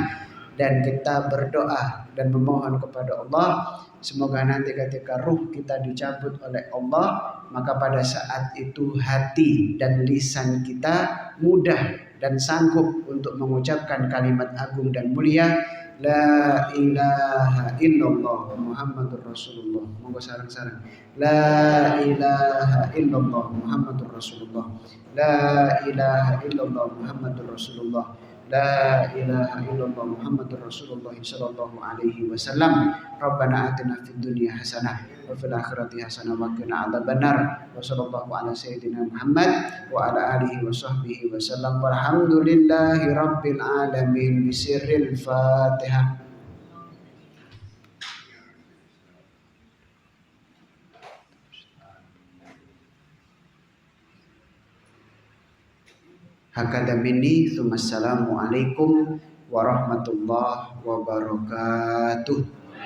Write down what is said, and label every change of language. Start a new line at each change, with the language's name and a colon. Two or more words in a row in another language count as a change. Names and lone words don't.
Indonesian: Dan kita berdoa dan memohon kepada Allah, semoga nanti ketika ruh kita dicabut oleh Allah, maka pada saat itu hati dan lisan kita mudah dan sanggup untuk mengucapkan kalimat agung dan mulia,
Arabic: لا إله إلا الله محمد رسول الله.
Javanese: Monggo sareng-sareng.
Arabic: لا إله إلا الله محمد رسول الله. لا إله إلا الله محمد رسول الله. لا إله إلا الله محمد رسول الله صلى الله عليه وسلم. ربنا آتنا في الدنيا حسنة وفي الآخرة حسنة وقنا عذاب النار. وصلى الله على سيدنا محمد وعلى آله وصحبه وسلم. والحمد لله رب العالمين. بسر الفاتحة. هكذا مني، ثم السلام عليكم ورحمة الله وبركاته.